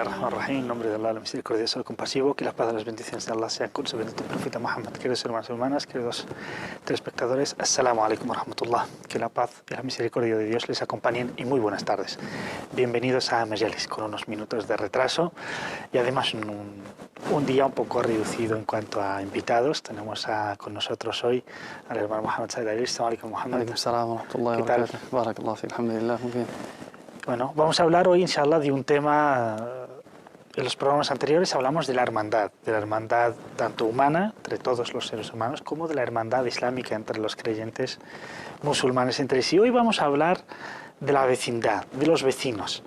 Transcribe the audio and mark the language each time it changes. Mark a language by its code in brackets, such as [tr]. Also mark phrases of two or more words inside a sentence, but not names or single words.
[ar] Bismillahirrahmanirrahim. [es] En nombre de Allah, el misericordioso, el compasivo, que la paz y las bendiciones de Allah sean con su bendito profeta Muhammad. Queridos hermanos y hermanas, queridos telespectadores, [ar] السلام عليكم ورحمة الله. [es] Que la paz y la misericordia de Dios les acompañen y muy buenas tardes. Bienvenidos a Majalis, con unos minutos de retraso y además un día un poco reducido en cuanto a invitados. Tenemos con nosotros hoy al hermano Muhammad Said Ali. [ar] السلام عليكم, Muhammad. السلام عليكم ورحمة الله وبركاته. بارك الله فيك، الحمد لله, [es] muy bien. Bueno, vamos a hablar hoy, inshallah, de un tema. En los programas anteriores hablamos de la hermandad tanto humana, entre todos los seres humanos, como de la hermandad islámica entre los creyentes musulmanes entre sí. Hoy vamos a hablar de la vecindad, de los vecinos.